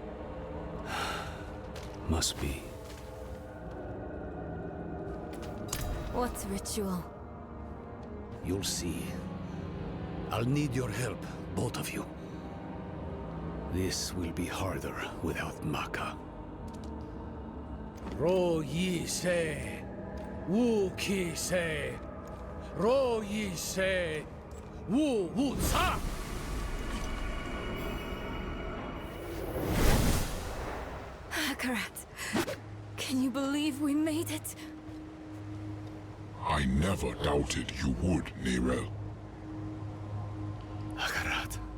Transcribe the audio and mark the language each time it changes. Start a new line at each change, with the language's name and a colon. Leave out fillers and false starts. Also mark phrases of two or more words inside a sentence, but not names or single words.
English: Must be. What ritual? You'll see. I'll need your help, both of you. This will be harder without Maka. Ro Yi Se. Wu Ki Se. Ro Yi Se. Wu Wu Sa. Akarat, can you believe we made it? I never doubted you would, Nerel. Akarat.